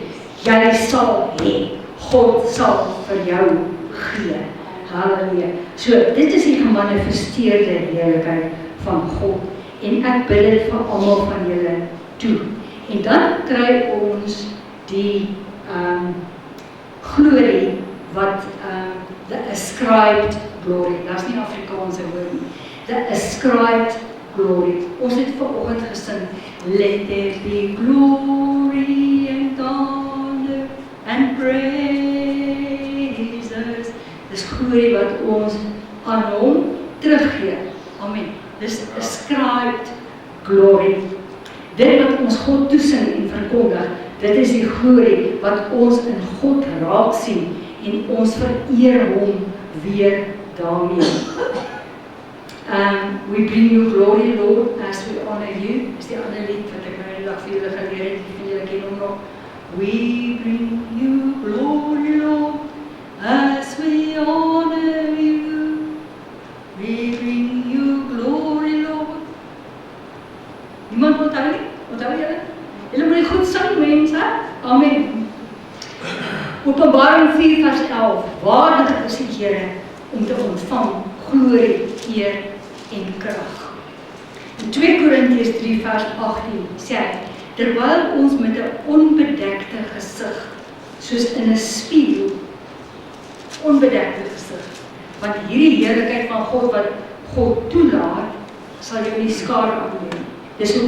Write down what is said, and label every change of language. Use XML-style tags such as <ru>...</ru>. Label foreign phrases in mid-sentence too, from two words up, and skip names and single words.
<af>Jy sal hê, God sal vir jou gee. Halleluja. So, dit is die gemanifesteerde heerlikheid van God. En ek bid dit vir almal van julle toe. En dan kry ons die glorie wat</af> <en>the ascribed glory,</en> <af>dat is nie Afrikaanse woord nie,</af> <en>the ascribed glory.</en> <af>Ons het vanoggend gesing,</af> <en>let there be glory and honor and praises.</en> <af>Dis glorie wat ons aan hom teruggee. Amen. Dis</af> <en>ascribed glory.</en> <af>Dit wat ons God toesing en verkondig, dit is die glorie wat ons in God raak sien en ons vereer hom weer daarmee.</af> <en>We bring you glory, Lord, as we honor you.</en> <af>Is die ander lied wat ek nou die dag vir julle geleer het, vir julle ken hom nog.</af> <en>We bring you glory, Lord, as we honor you. We bring you glory, Lord.</en> <af>Niemand onthou nie? Onthou julle? Julle moet goed sing, mense. Amen. Openbaring 4 vers 11. Waardig is die Here om te ontvang glorie, eer en krag. In 2 Korintiërs 3 vers 18 sê hy, terwyl ons met 'n onbedekte gesig, soos in 'n spieël, onbedekte gesig, want hierdie heerlikheid van God wat God toelaat, sal jou nie skade aandoen.</af>